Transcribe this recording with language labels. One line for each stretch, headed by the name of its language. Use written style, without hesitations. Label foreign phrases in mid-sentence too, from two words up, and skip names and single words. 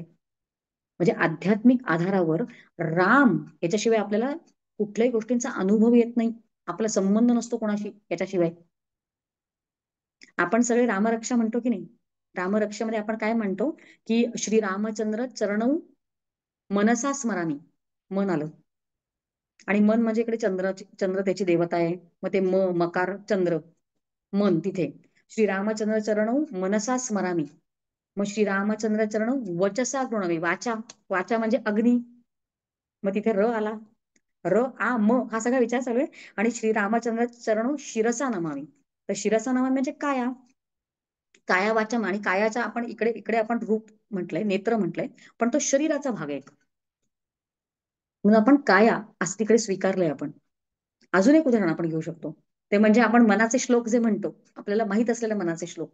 Marathi: म्हणजे आध्यात्मिक आधारावर राम याच्याशिवाय आपल्याला कुठल्याही गोष्टींचा अनुभव येत नाही, आपला संबंध नसतो कोणाशी याच्याशिवाय. आपण सगळे रामरक्षा म्हणतो की नाही, रामरक्षेमध्ये आपण काय म्हणतो, की
Sanskrit: श्री रामचंद्र चरणौ मनसा स्मरामी,
Marathi: मन आलं. आणि मन म्हणजे इकडे चंद्र त्याची देवता आहे. मग ते मकार चंद्र, मन तिथे.
Sanskrit: श्रीरामचंद्र चरणौ मनसा स्मरामी. मग श्रीरामचंद्र चरणौ वचसा गृणवे,
Marathi: वाचा, वाचा म्हणजे अग्नी. मग तिथे र आला, र आ म हा सगळा विचार चालू आहे. आणि
Sanskrit: श्रीरामचंद्र चरणौ शिरसा नमामी,
Marathi: तर
Sanskrit: शिरसा नमामी
Marathi: म्हणजे काया, काया वाचा. आणि कायाचा आपण इकडे इकडे आपण रूप म्हटलंय, नेत्र म्हटलंय, पण तो शरीराचा भाग आहे. म्हणून आपण काया असं तिकडे स्वीकारलंय आपण. अजून एक उदाहरण आपण घेऊ शकतो. ते म्हणजे आपण मनाचे श्लोक जे म्हणतो, आपल्याला माहित असलेले मनाचे श्लोक.